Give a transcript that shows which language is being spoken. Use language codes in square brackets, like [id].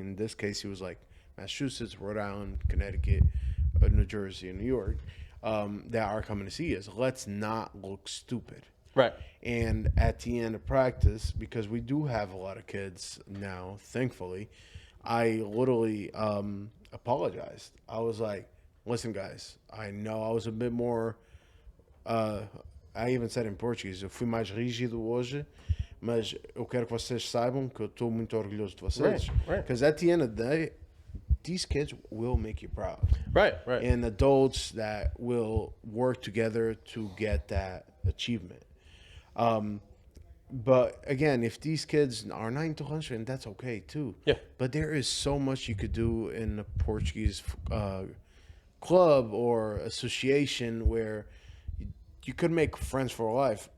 [en] In this case, he was like Massachusetts, Rhode Island, Connecticut, New Jersey, and New York, that are coming to see us. Let's not look stupid. Right. And at the end of practice, because we do have a lot of kids now, thankfully, I literally apologized. I was like, listen, guys, I know I was a bit more. I even said in Portuguese, [pt] eu fui mais rígido hoje, mas eu quero que vocês saibam que eu estou muito orgulhoso de vocês. [en] Right. Because at the end of the day, these kids will make you proud. Right. And adults that will work together to get that achievement. But again, if these kids are not into country, that's okay too. Yeah. But there is so much you could do in a Portuguese club or association where you could make friends for life.